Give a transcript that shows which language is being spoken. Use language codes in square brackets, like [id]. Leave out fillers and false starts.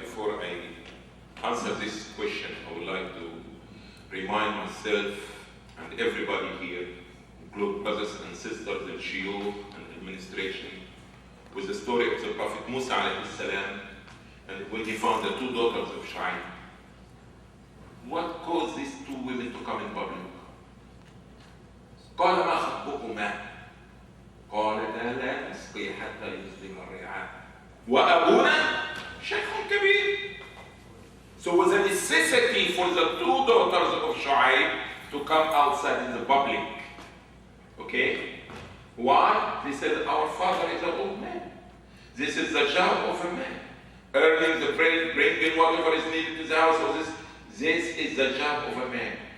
[en] Before I answer this question, I would like to remind myself and everybody here, including brothers and sisters in Sheikh and administration, with the story of the Prophet Musa alayhi salam, and when he found the two daughters of Sheikh. What caused these two women to come in public? [ar] قال ما خطبكما؟ قالتا لا نسقي حتى يصدر الرعاء وأبونا شيخ كبير. [en] So it was a necessity for the two daughters of Sheikh to come outside in the public. Okay? Why? They said, our father is an old man. This is the job of a man. Earning the bread, bringing whatever is needed to the house. Or this is the job of a man.